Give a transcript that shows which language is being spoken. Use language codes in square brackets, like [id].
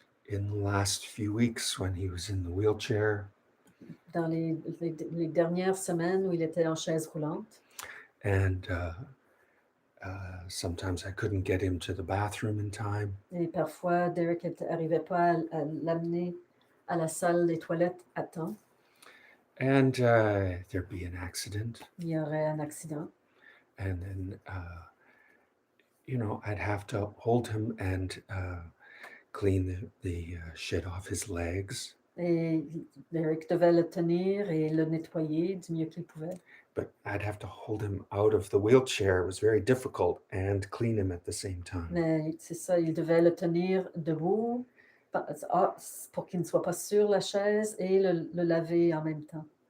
[en] In the last few weeks when he was in the wheelchair. [fr] Dans les dernières semaines où il était en chaise roulante. [en] And sometimes I couldn't get him to the bathroom in time. [fr] Et parfois, Derek n'arrivait pas à l'amener à la salle des toilettes à temps. [en] And there'd be an accident. [fr] Il y aurait un accident. [en] And then, I'd have to hold him and clean the shit off his legs. [fr] Et Derek devait le tenir et le nettoyer du mieux qu'il pouvait. [en] But I'd have to hold him out of the wheelchair. It was very difficult, and clean him at the same time. [fr] Mais c'est ça, il devait le tenir debout pour qu'il ne soit pas sur la chaise et le laver en même temps.